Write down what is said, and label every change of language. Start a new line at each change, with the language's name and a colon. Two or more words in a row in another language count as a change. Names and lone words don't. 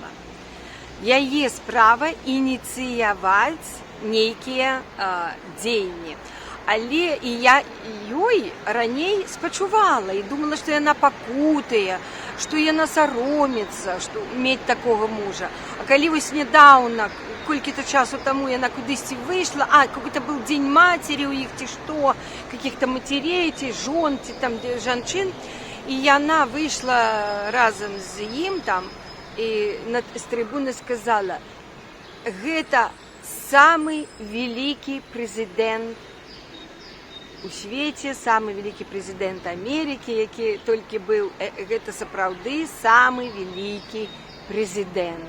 Belarusian: Яе справа ініцыяваць нейкія дзеянні. Але і я ёй раней спачувала і думала, што яна пакутае, што яна саромецца, што мець такога мужа. А калі вось нядаўна, колькі-то часу таму яна кудысьці выйшла,
Russian: какой-то был дзень
Belarusian: матері ў іх ці што,
Russian: каких-то матерей,
Belarusian: ці жон, ці там жанчын, і яна выйшла разам з ім там, і з трыбуны сказала: гэта самы вялікі прэзідэнт у свеце, самы вялікі прэзідэнт Амерыкі, які толькі быў, гэта сапраўды самы вялікі прэзідэнт.